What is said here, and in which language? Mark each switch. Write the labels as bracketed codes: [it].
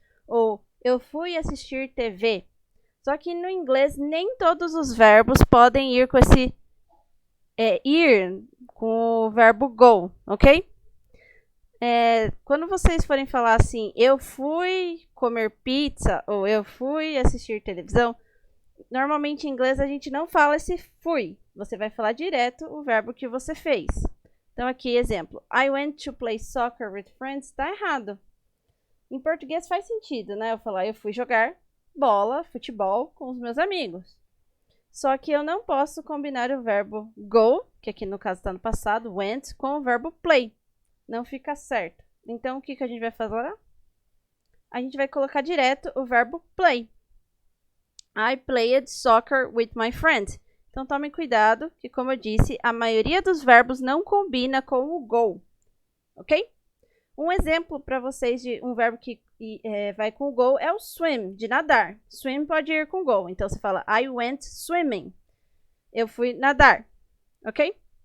[pt] Ou eu fui assistir TV. Só que no inglês nem todos os verbos podem ir com esse ir com o verbo go, ok? Quando vocês forem falar assim, eu fui comer pizza ou eu fui assistir televisão, normalmente em inglês a gente não fala esse fui. Você vai falar direto o verbo que você fez. Então aqui, exemplo. [en] I went to play soccer with friends. [pt] Tá errado. Em português faz sentido, né? Eu falar, eu fui jogar bola, futebol com os meus amigos. Só que eu não posso combinar o verbo go, que aqui no caso está no passado, went, com o verbo play. Não fica certo. Então, o que a gente vai fazer? A gente vai colocar direto o verbo play. [en] I played soccer with my friend. [pt] Então, tomem cuidado, que como eu disse, a maioria dos verbos não combina com o go. Ok? Um exemplo para vocês de um verbo que vai com o go é o swim, de nadar. Swim pode ir com go. Então, você fala, [en] I went swimming. [pt] Eu fui nadar. Ok?